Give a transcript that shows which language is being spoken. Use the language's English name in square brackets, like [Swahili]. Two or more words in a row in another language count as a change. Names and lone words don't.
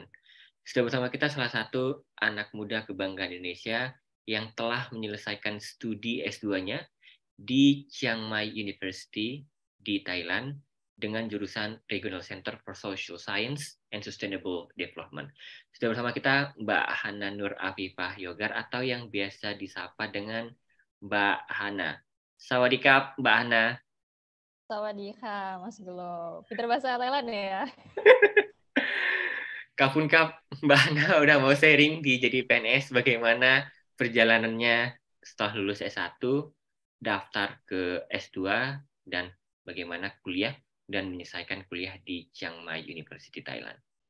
[Indonesian] Sudah bersama kita salah satu anak muda kebanggaan Indonesia yang telah menyelesaikan studi S2-nya di Chiang Mai University di Thailand dengan jurusan Regional Center for Social Science and Sustainable Development. Sudah bersama kita Mbak Hana Nur Afifah Yogar atau yang biasa disapa dengan Mbak Hana. Sawadikap, Mbak Hana. [Thai] สวัสดีค่ะ Mas Gelo. [Indonesian] Pinter bahasa Thailand ya? [Thai] ขอบคุณครับ, [Indonesian] Mbak Hana udah mau sharing di Jadi PNS bagaimana perjalanannya setelah lulus S1, daftar ke S2, dan bagaimana kuliah dan menyelesaikan kuliah di Chiang Mai University Thailand.